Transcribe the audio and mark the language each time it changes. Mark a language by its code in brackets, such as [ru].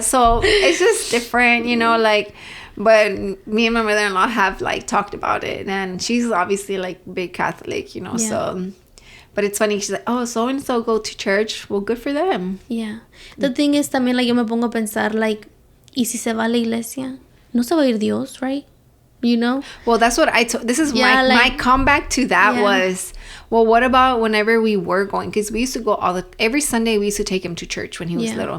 [en] So it's just different, you know, like, but me and my mother-in-law have like talked about it, and she's obviously like big Catholic, you know, so. But it's funny, she's like, oh, so-and-so go to church. Well, good for them. Yeah. The thing is, [es] también, like, yo me pongo a pensar, like, ¿y si se va a la iglesia? No se va a ir Dios, [en] right? You know? Well, that's what this is my comeback to that was, well, what about whenever we were going? Because we used to go every Sunday, we used to take him to church when he was little.